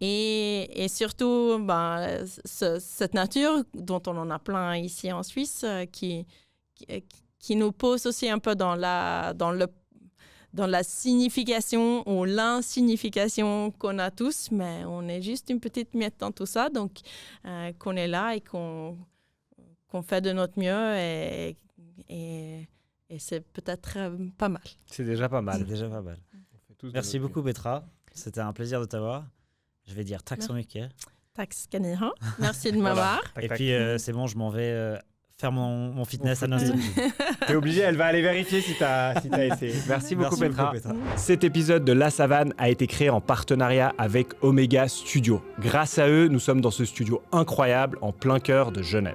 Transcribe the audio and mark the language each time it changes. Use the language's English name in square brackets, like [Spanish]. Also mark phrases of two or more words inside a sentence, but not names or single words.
[French] Et surtout, cette nature dont on en a plein ici en Suisse, qui nous pose aussi un peu dans la signification ou l'insignification qu'on a tous, mais on est juste une petite miette dans tout ça, donc qu'on est là et qu'on fait de notre mieux et c'est peut-être pas mal. C'est déjà pas mal. C'est déjà pas mal. Merci beaucoup, Petra. C'était un plaisir de t'avoir. Je vais dire [Swedish] tack så mycket. Tack ska ni ha. [French] Merci de m'avoir. Et puis, c'est bon, je m'en vais faire mon fitness à Nostop Gym. T'es obligé, elle va aller vérifier si t'as essayé. Merci beaucoup, Petra. Cet épisode de La Savane a été créé en partenariat avec Omega Studio. Grâce à eux, nous sommes dans ce studio incroyable en plein cœur de Genève.